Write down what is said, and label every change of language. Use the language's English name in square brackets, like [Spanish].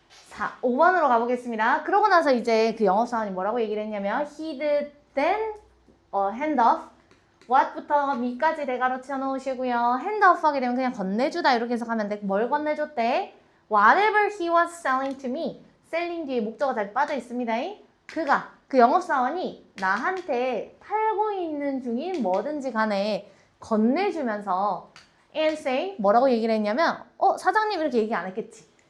[Korean] 자, 5번으로 가보겠습니다. 그러고 나서 이제 그 영업사원이 뭐라고 얘기를 했냐면 [English] he did then hand off what [Korean] 부터 me까지 대가로 치워놓으시고요. hand off 하게 되면 그냥 건네주다 이렇게 해석하면 돼. 뭘 건네줬대? [English] Whatever he was selling to me. [Korean] selling 뒤에 목적어 잘 빠져 있습니다. 그 영업사원이 나한테 팔고 있는 중인 뭐든지 간에 건네주면서 and say 뭐라고 얘기를 했냐면 사장님 이렇게 얘기 안 했겠지.